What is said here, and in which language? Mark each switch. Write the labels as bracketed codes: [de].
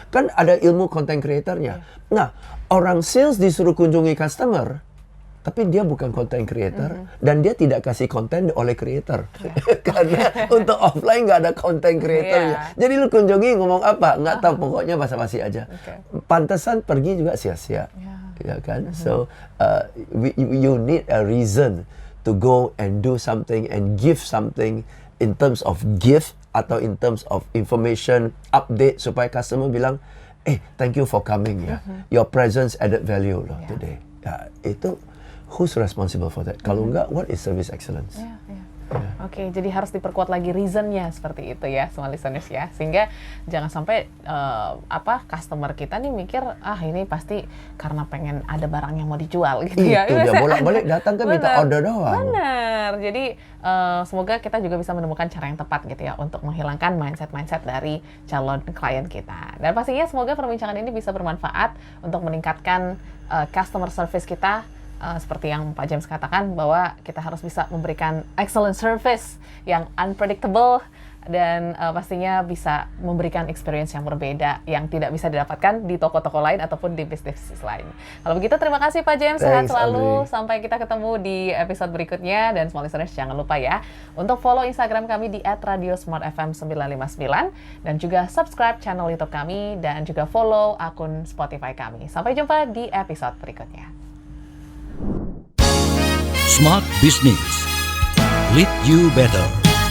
[id] Kan ada ilmu content creatornya. Nah, orang sales disuruh kunjungi customer, tapi dia bukan content creator, dan dia tidak kasih konten oleh creator. Karena untuk offline nggak ada content creatornya. Jadi lu kunjungi ngomong apa? Nggak tahu, pokoknya basa-basi aja. Pantesan pergi juga sia-sia. Ya kan? [en] So, you need a reason to go and do something and give something in terms of gift atau in terms of information, update, [id] supaya customer bilang, [en] thank you for coming ya. Your presence added value loh today. Ya, itu who's responsible for that? [id] Kalau enggak, [en] what is service excellence? [id] Jadi harus diperkuat lagi reasonnya seperti itu ya, semua listeners ya, sehingga jangan sampai customer kita nih mikir ini pasti karena pengen ada barang yang mau dijual gitu ya. Itu dia bolak-balik datang kan minta order doang. Benar. Jadi semoga kita juga bisa menemukan cara yang tepat gitu ya untuk menghilangkan mindset dari calon klien kita. Dan pastinya semoga perbincangan ini bisa bermanfaat untuk meningkatkan customer service kita. Seperti yang Pak James katakan, bahwa kita harus bisa memberikan excellent service yang unpredictable dan pastinya bisa memberikan experience yang berbeda yang tidak bisa didapatkan di toko-toko lain ataupun di bisnis lain. Kalau begitu, terima kasih Pak James, sehat selalu. Sampai kita ketemu di episode berikutnya, dan small listeners jangan lupa ya untuk follow Instagram kami di @radiosmartfm959 dan juga subscribe channel YouTube kami dan juga follow akun Spotify kami. Sampai jumpa di episode berikutnya. [en] Smart Business. Lead you better.